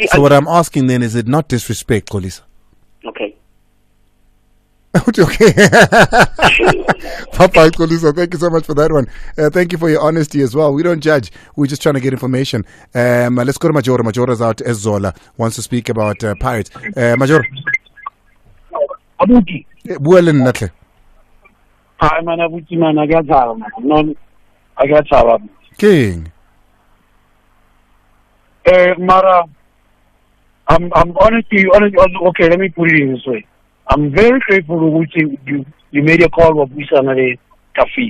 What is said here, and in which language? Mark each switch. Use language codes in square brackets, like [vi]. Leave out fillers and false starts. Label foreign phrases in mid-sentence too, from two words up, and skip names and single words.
[en] So what I'm asking then, is it not disrespect, Kolisa? Okay. Okay. Papa Kolisa, thank you so much for that one. Thank you for your honesty as well. We don't judge. We're just trying to get information. Let's go to Majora. Majora's out as Zola. Wants to speak about Pirates. Majora. Abuti. [st] Buelen natle. [en] Hi man, Abuti man, I got King. Mara, I'm honestly, okay, let me put it in this way. I'm very grateful to you made a call of Wisanare Tafi.